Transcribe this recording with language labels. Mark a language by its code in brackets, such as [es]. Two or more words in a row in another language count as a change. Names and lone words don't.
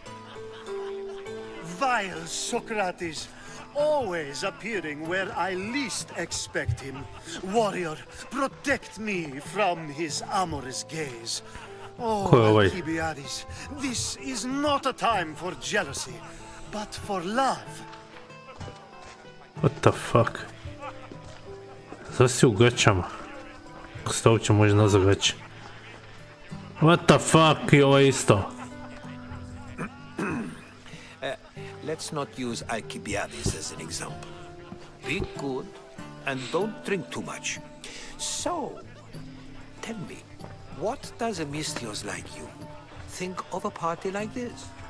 [en] Vile Socrates, always appearing where I least expect him. Warrior, protect me from his amorous gaze. Oh, Alcibiades, this is not a time for jealousy, but for love. What the fuck? [hr] Sad si u gaćama. Ako se to uopće može nazvat gaće. [en] What the fuck, [hr] i ovo isto. [en] Let's not use Alcibiades as an example. Be good and don't drink too much. So, tell me, what does a Misthios like you think of a party like this?